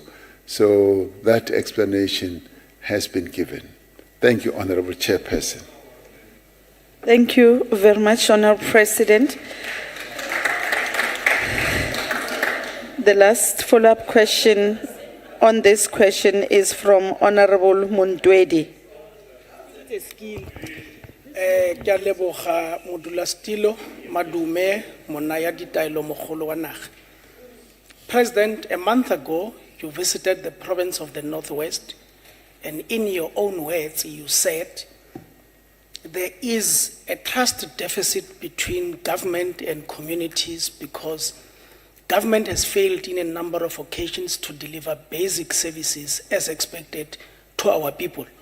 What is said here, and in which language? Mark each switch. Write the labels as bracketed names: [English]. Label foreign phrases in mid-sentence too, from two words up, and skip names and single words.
[English] So that explanation has been given. Thank you, Honorable Chairperson. Thank you very much, Honorable President. The last follow-up question on this question is from Honorable Mundwedi. [Tswana] Ke a leboga modulasetilo madume monna ya ditaelo mogolo wa naga. [English] President, a month ago, you visited the province of the Northwest, and in your own words, you said there is a trust deficit between government and communities because government has failed in a number of occasions to deliver basic services as expected to our people.